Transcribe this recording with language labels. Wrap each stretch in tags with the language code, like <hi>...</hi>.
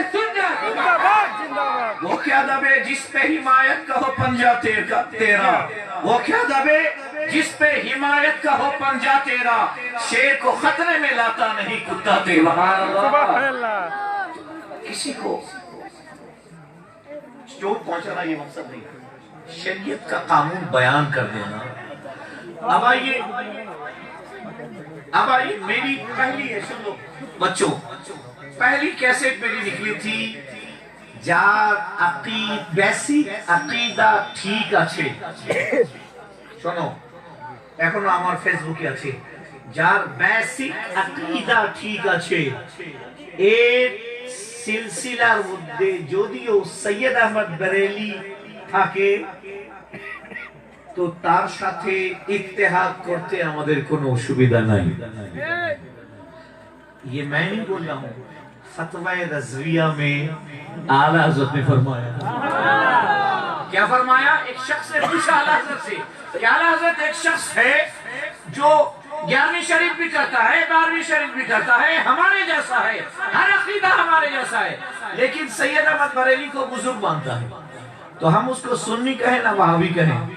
<hi>वो क्या दबे जिस पे हिमायत का हो पंजा तेरा, वो क्या दबे जिस पे हिमायत का हो पंजा तेरा, शेर को खतरे में लाता नहीं कुत्ता तेरा। किसी को चोट पहुंचाना ये मकसद नहीं, शरीयत का कानून बयान कर देना। अब आइए मेरी पहली है, सुन लो बच्चों, पहली कैसेट मेरी निकली थी</hi> <bn>যার বেসিক আকীদা ঠিক আছে, শোনো এখনো আমার ফেসবুকে আছে, যার বেসিক আকীদা ঠিক আছে এর সিলসিলার মধ্যে যদিও সৈয়দ আহমদ বরেলি থাকে তো তার সাথে ইত্তেহাদ করতে আমাদের কোনো অসুবিধা নাই।</bn> <hi>ये मैं नहीं बोल रहा हूँ, फतवा रज़विया में आला हज़रत ने फरमाया। क्या फरमाया? एक शख्स ने पूछा आला हज़रत से कि आला हज़रत एक शख्स है जो 11वीं शरीफ भी करता है, 12वीं शरीफ भी करता है, हमारे जैसा है, हर अकीदा हमारे जैसा है, लेकिन सैयद अहमद बरेली को बुजुर्ग मानता है, तो हम उसको सुन्नी कहें ना वहाबी कहें?</hi>